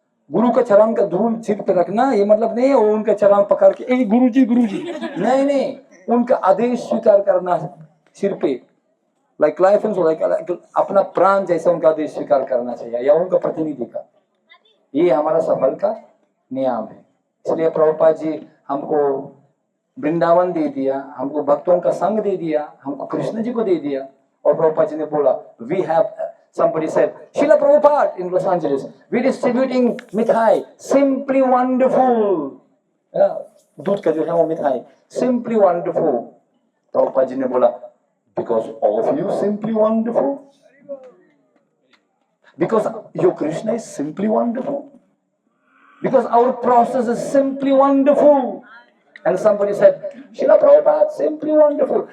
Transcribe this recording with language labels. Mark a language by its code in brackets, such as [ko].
[hi] गुरु का चरण का धूल सिर पे रखना ये मतलब नहीं है वो उनका चरण पकड़ के ए गुरु जी नहीं, उनका आदेश स्वीकार करना सिर पे, लाइक लाइफ लाइक अपना प्राण जैसा उनका आदेश स्वीकार करना चाहिए, या उनका प्रतिनिधि का। ये हमारा सफल का नियम है। इसलिए प्रभुपाद जी हमको वृंदावन दे दिया, हमको भक्तों का संग दे दिया, हमको कृष्ण जी को दे दिया। और प्रभुपाद जी ने बोला, [en] We have, somebody said, Srila Prabhupada in Los Angeles, we distributing mithai, simply wonderful. [hi] दूध का जो है वो मिठाई, [en] simply wonderful. [hi] प्रभुपाद जी ने बोला, [en] because all of you simply wonderful, because your Krishna is simply wonderful, because our process is simply wonderful. And somebody said, Srila Prabhupada, simply wonderful.